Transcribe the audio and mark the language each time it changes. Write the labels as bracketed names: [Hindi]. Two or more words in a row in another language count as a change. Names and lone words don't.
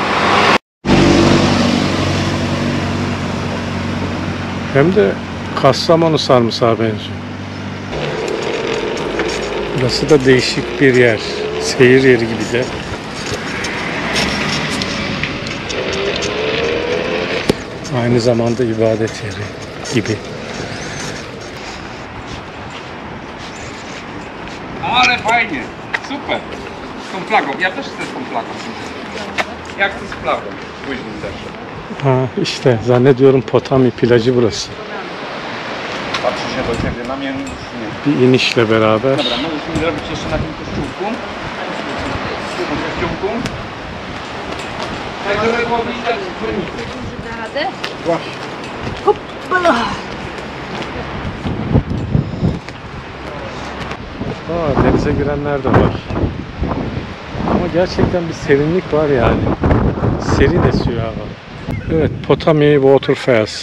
[Turkish] Hem de Kastamonu sarımsağı benziyor. Burası da değişik bir yer. Seyir yeri gibi de. Aynı zamanda ibadet yeri gibi. [Polish] Ale fajnie, super. Z tą flagą, ja też chcę z tą flagą. Ja chcę z flagą, później też. [Turkish] Ha, işte zannediyorum Potami plajı burası. [Polish] Patrzy się do ciebie, na mnie już nie. [Turkish] Bir inişle beraber. [Polish] Dobra, możesz mi zrobić jeszcze na tym kościółku? Na kościółku? Tak, żeby było widać dzwonnicy. [Turkish] Denize girenler de var. Ama gerçekten bir serinlik var yani. Serin esiyor hava. Evet, Potami Waterfalls.